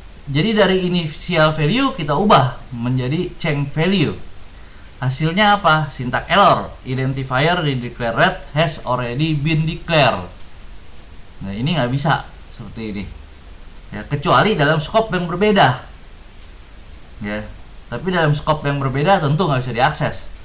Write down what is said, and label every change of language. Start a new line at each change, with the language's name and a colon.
Indonesian: Jadi dari initial value kita ubah menjadi change value. Hasilnya apa? Syntax error.
English: Identifier redeclare let has already been declared.
Indonesian: Nah, ini nggak bisa seperti ini ya, kecuali dalam scope yang berbeda ya. Tapi dalam scope yang berbeda tentu nggak bisa diakses.